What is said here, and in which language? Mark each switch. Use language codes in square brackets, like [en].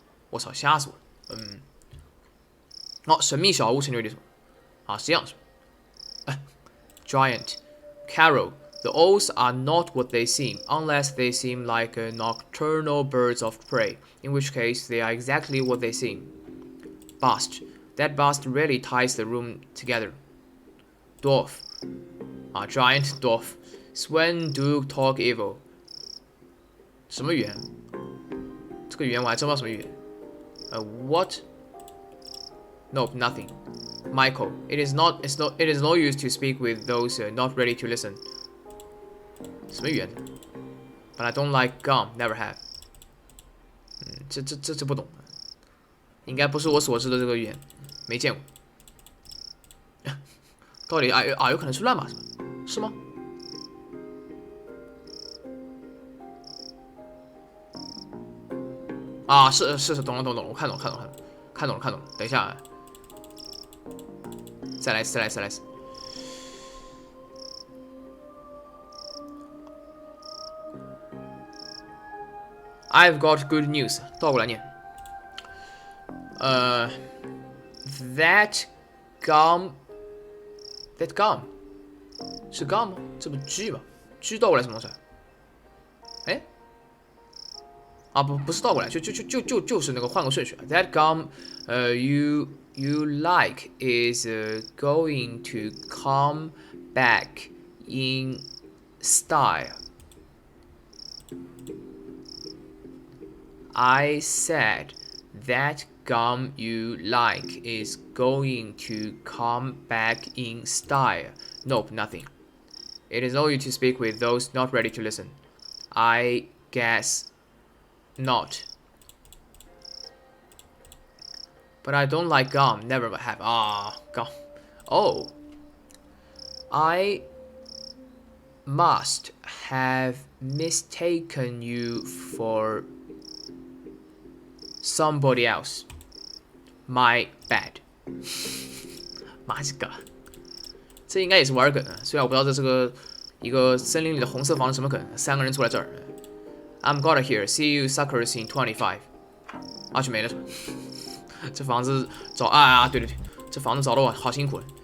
[zh] 我操，吓死我了。神秘小屋成就里头啊，是这样是吧？ [en] giant. Carol, the owls are not what they seem, unless they seem like nocturnal birds of prey, in which case they are exactly what they seem. Bust, that bust really ties the room together. Dwarf, giant dwarf. Sven do talk evil. [zh] 什么语言？这个语言我还真不知道什么语言。 [en] What? Nope, nothing. Michael, it is no use to speak with those not ready to listen. [zh] 什么语言 [en] ？But I don't like gum, never have. [zh] 这不懂，应该不是我所知的这个语言，没见过。到底有可能是乱码是吗？是，懂了，我看懂了。等一下，再来一次。 [en] I've got good news， [zh] 倒过来念。 [en] That gum 是 gum 吗？ [zh] 这不 G 吗 ？G 倒过来什么东西？不是倒过来，就是那个换个顺序。 [en] That gum, you like is going to come back in style. I said that gum you like is going to come back in style. Nope, nothing. It is no use to speak with those not ready to listen. I guess not. But I don't like gum, never have. Gum. Oh. I must have mistaken you for somebody else. My bad. [zh] 妈几个，这应该也是玩梗啊。虽然我不知道这是一个森林里的红色房子什么梗，三个人坐在这儿。 [en] I'm got here. See you suckers in 25. [zh] 就没了。这房子找对，这房子找的我好辛苦。